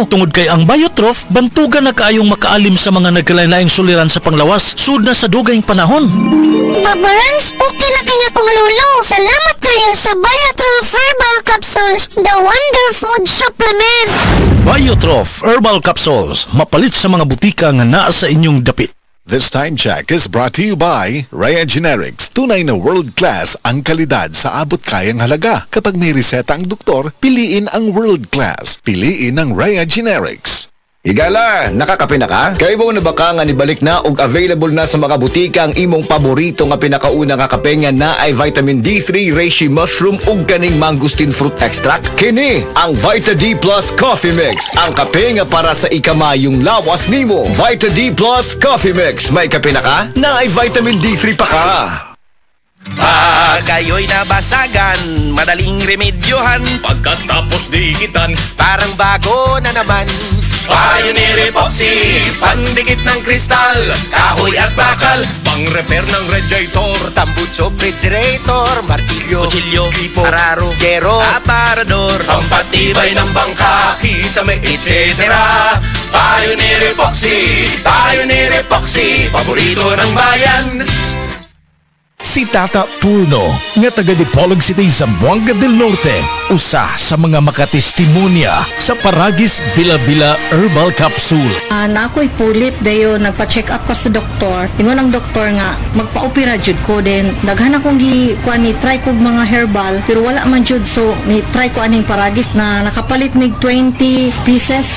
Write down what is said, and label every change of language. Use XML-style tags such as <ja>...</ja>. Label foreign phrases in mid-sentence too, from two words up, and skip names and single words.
<ceb>Tungod kay ang Biotrof, bantugan na kaayong makaalim sa mga nagkalain-laing suliran sa panglawas. Sud na sa dugayng panahon. Papa Lance, okay na kanya kong lolo. Salamat kayo sa Biotrof Herbal Capsules.</ceb> <en>The Wonder Food Supplement.</en> <ceb>Biotrof Herbal Capsules. Mapalit sa mga butika nga naa sa inyong dapit.</ceb> <en>This time check is brought to you by Raya Generics.</en> <tl>Tunay na world-class ang kalidad sa abot kayang halaga. Kapag may reseta ang doktor, piliin ang world-class. Piliin ang Raya Generics.</tl> <ceb>Higala, nakakape na ka? Kaya mo na baka nga nibalik na og available na sa mga butika ang imong paborito nga pinakauna nga kape nga na ay vitamin D3,</ceb> <en>reishi mushroom</en> <ceb>ug kaning</ceb> <en>mangosteen fruit extract?</en> <ceb>Kini ang Vita D Plus Coffee Mix, ang kape nga para sa ikamayong lawas nimo. Vita D Plus Coffee Mix, may kape na ka? Na ay vitamin D3 pa ka.</ceb> <tl>Kayo'y nabasagan, madaling remedyohan. Pagkatapos dikitan, Parang bago na naman. Pioneer Epoxy, pandikit ng kristal, kahoy at bakal, pang-repair ng radiator, Tambucho, refrigerator, martilyo, kutsilyo, tipo, araro, gero, aparador, pampatibay ng bangka, kisame, etc. Pioneer Epoxy, paborito ng bayan.</tl> <ceb>Si Tata Purno, nga taga Dipolog City, Zamboanga del Norte, usa sa mga makatestimonya sa Paragis Bila-Bila Herbal Capsule. Na ako'y pulip dayo nagpa-check up pa sa doktor. Ingon ang doktor nga magpa-opera jud ko din. Daghan akong kuan ni try kog mga herbal pero wala man jud, so ni try ko aning Paragis na nakapalit mig 20 pieces.</ceb>